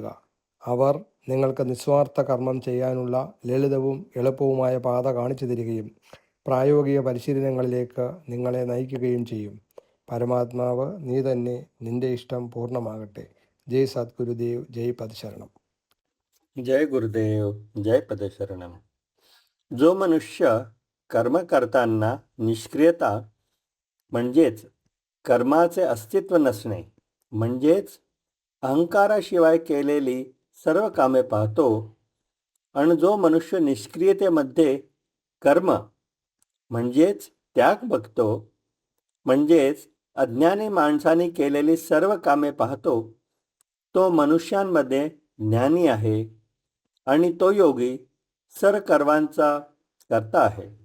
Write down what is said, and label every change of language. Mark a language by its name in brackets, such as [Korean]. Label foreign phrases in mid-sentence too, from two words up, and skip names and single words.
[Malayalam] അവർ നിങ്ങൾക്ക് നിസ്വാർത്ഥ കർമ്മം ചെയ്യാനുള്ള ലളിതവും എളുപ്പവുമായ പാത കാണിച്ചു തരികയും പ്രായോഗിക പരിശീലനങ്ങളിലേക്ക് നിങ്ങളെ നയിക്കുകയും ചെയ്യും. പരമാത്മാവ് നീ തന്നെ, നിന്റെ ഇഷ്ടം പൂർണ്ണമാകട്ടെ. ജയ് സദ്ഗുരുദേവ്, ജയ് പദശരണം. [Marathi] जय गुरुदेव, जय पदशरणम. जो मनुष्य कर्म करताना निष्क्रियता म्हणजेच कर्माचे अस्तित्व नसणे म्हणजेच अहंकाराशिवाय केलेली सर्व कामे पाहतो आणि जो मनुष्य निष्क्रियतेमध्ये कर्म म्हणजेच त्याग बघतो म्हणजेच अज्ञानी माणसाने केलेली सर्व कामे पाहतो, तो मनुष्यांमध्ये ज्ञानी आहे आणि तो योगी सर्व कर्मांचा कर्ता आहे.